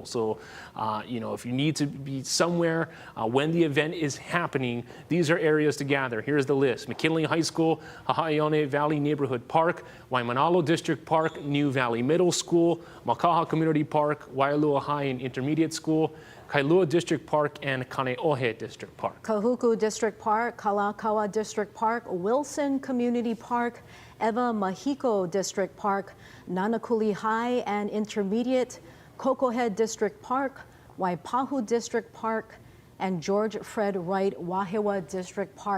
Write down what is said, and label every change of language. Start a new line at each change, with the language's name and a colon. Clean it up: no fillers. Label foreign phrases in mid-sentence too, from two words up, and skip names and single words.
English: So, if you need to be somewhere when the event is happening, these are areas to gather. Here's the list: McKinley High School, Hahaione Valley Neighborhood Park, Waimanalo District Park, New Valley Middle School, Makaha Community Park, Waialua High and Intermediate School, Kailua District Park, and Kaneohe District Park. Kahuku District Park, Kalakaua District Park, Wilson Community Park, Eva Mahiko District Park, Nanakuli High and Intermediate, Kokohead District Park, Waipahu District Park, and George Fred Wright Wahiawa District Park.